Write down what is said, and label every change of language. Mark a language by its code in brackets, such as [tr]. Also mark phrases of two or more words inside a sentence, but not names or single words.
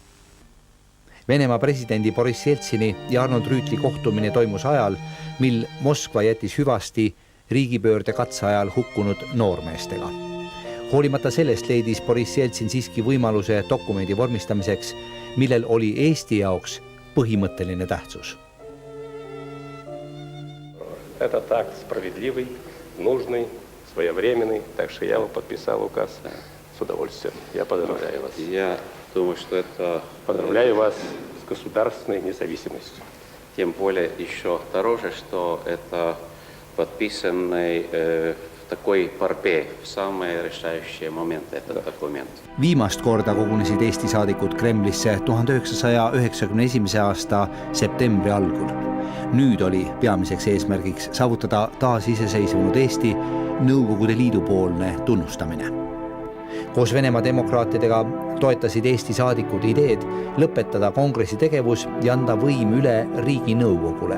[et] Venemaa presidendi Boris Jeltsini ja Arnold Rüütli kohtumine toimus ajal, mil Moskva jättis hüvasti riigipöörde katse ajal hukkunud noormeestega. Hoolimata sellest leidis Boris Jeltsin siiski võimaluse dokumendi vormistamiseks, millel oli Eesti jaoks põhimõtteline tähtsus. [ru] Этот акт справедливый, нужный, своевременный, так что я его подписал указ с удовольствием. Я поздравляю вас. Я думаю, что это... Поздравляю вас с государственной независимостью. Тем более еще дороже, что это подписанный в такой порпе в самые решающие моменты этот документ. [et] Viimast korda kogunesid Eesti saadikud Kremlisse 1991. aasta septembri algul. Nüüd oli peamiseks eesmärgiks saavutada taas iseseisvunud Eesti Nõukogude Liidu poolne tunnustamine. Koos Venemaa demokraatidega toetasid Eesti saadikud ideed lõpetada kongressi tegevus ja anda võim üle Riiginõukogule.